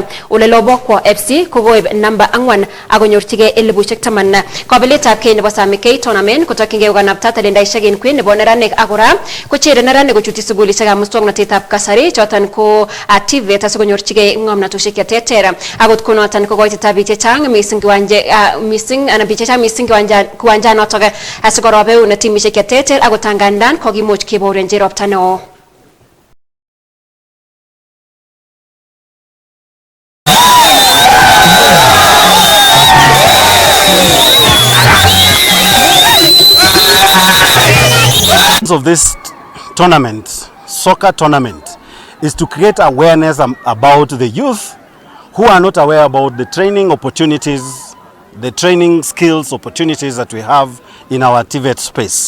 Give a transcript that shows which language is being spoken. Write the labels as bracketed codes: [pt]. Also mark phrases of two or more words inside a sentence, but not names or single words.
[kln] Ole Lobokwo FC kokoib namba 4 akonyorchige 10,000 kabeletab Kenya nebo Sammy tournament kotokyingei kokanapta talendaishek en kwen nebo neranik akora kochere neranik kochuti sugulishekab muswoknotetab kasari choton ko TVET asikonyorchige ng'omnatoshek cheterter akot konoton kokoitetab biik chechang mising kiwanjanotok asikorobeun timishek cheterter akot angandan kokimuch kebourenji ropta neo. [en] Of this tournament, soccer tournament, is to create awareness about the youth who are not aware about the training opportunities, the training skills opportunities that we have in our TVET space.